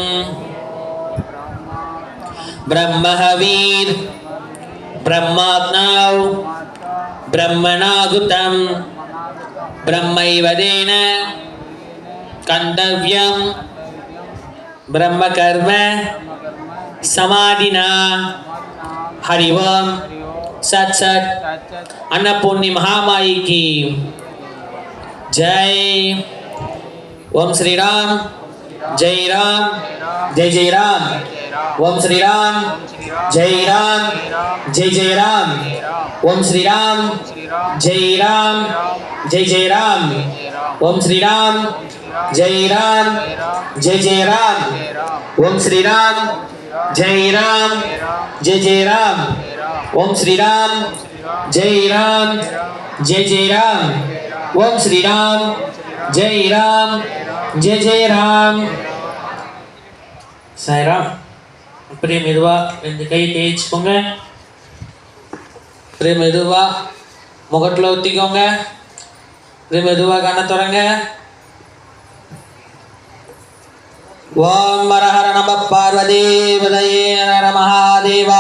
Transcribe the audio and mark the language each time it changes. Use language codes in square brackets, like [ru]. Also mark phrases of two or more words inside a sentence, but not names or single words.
[sa] ब्रह्महविर् ब्रह्माग्नौ ब्रह्मणाहुतम् ब्रह्मैवतेन गन्तव्यं ब्रह्मकर्म समाधिना. हरि ओम. [hi] सत सत अन्नपूर्णी महामाई की जय. ओम श्री राम जय राम जय जय राम. ओम श्री राम जय राम जय जय राम. ओम श्री राम जय राम जय जय राम. ओम श्री राम जय राम जय जय राम. ओम श्री राम जय राम जय जय राम. ओम श्री राम जय राम जय जय राम. ओम श्री राम जय राम जय जय राम. [ta] சாய்ராம். அப்படியே மெதுவா ரெண்டு கை தேய்ச்சிக்கோங்க. அப்படியே மெதுவா முகத்தில் ஊற்றிக்கோங்க. அப்படியே மெதுவா கண்ணை திறங்க. [sa] ओम् हर हर नमः पार्वती पतये हर महादेव.